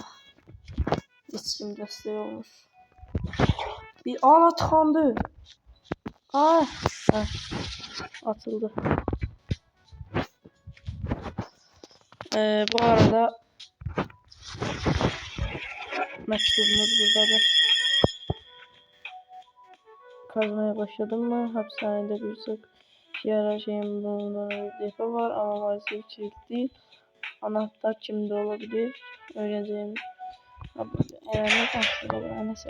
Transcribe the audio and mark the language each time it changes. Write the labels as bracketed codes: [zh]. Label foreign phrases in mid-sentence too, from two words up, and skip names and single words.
[az] Heç kim dəstək olmur. Bir ala tıxandı. Atıldı. Bu arada məktubumuz buradadır. [tr] Kazmaya başladım mı? Hapishanede birçok şeyin bulunduğu bir depo var ama maalesef kilitli değil. Anahtar kimde olabilir? Öğreneceğim. Ne konuşuyorlar? Neyse.